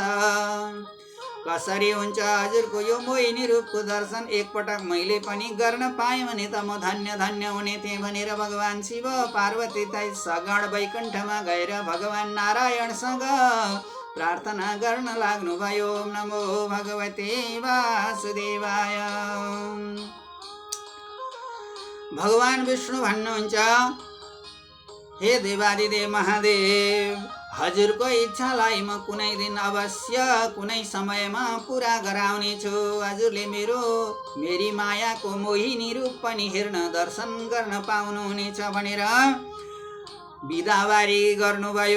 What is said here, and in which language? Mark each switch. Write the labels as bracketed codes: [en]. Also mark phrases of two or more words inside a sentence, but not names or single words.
[ne] कसरी हुन्छ हजुरको यो मोहिनी रूपको दर्शन? एकपटक मैले पनि गर्न पाएँ भने त म धन्य धन्य हुने थिएँ भनेर भगवान शिव पार्वती सगण वैकुण्ठमा गएर भगवान नारायणसँग प्रार्थना गर्न लाग्नुभयो। [sa] ओम नमो भगवते वासुदेवाय। [ne] भगवान विष्णु भन्नुहुन्छ, हे देवादिदेव महादेव, हजुरको इच्छालाई म कुनै दिन अवश्य कुनै समयमा पुरा गराउने छु। हजुरले मेरी मायाको मोहिनी रूप पनि हेर्न दर्शन गर्न पाउनुहुनेछ भनेर बिदावारी गर्नुभयो।